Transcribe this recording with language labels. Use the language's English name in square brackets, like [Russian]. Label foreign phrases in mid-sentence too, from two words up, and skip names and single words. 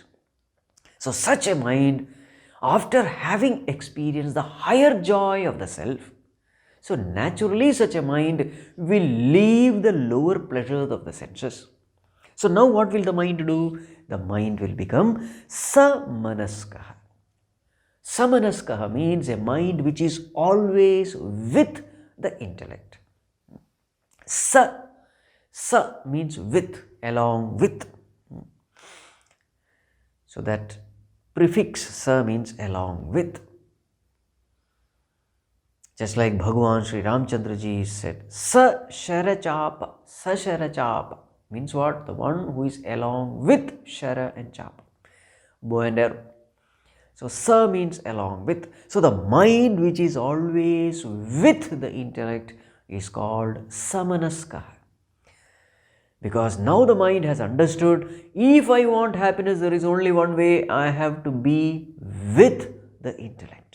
[English] So such a mind, after having experienced the higher joy of the self, so naturally such a mind will leave the lower pleasures of the senses. So now what will the mind do? The mind will become sa-manaska. Sa-manaska means a mind which is always with the intellect. Sa means with, along with. So that prefix sa means along with. Just like Bhagavan Sri Ramchandra Ji said, [Sanskrit] sa-shara-chapa, sa-shara-chapa [English] means what? The one who is along with shara and chapa, bow and arrow. So sa means along with. So the mind which is always with the intellect is called sa-manaska. Because now the mind has understood, if I want happiness, there is only one way, I have to be with the intellect.